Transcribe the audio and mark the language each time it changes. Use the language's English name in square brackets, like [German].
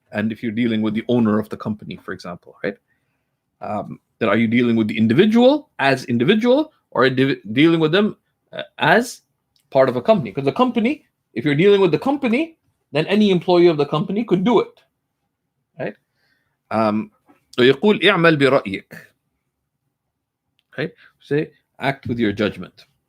[English] And if you're dealing with the owner of the company, for example, right? Then are you dealing with the individual as individual, or dealing with them as part of a company? Because the company, if you're dealing with the company, then any employee of the company could do it, right? [Arabic] ويقول اعمل برأيك, [English] right? Say, act with your judgment.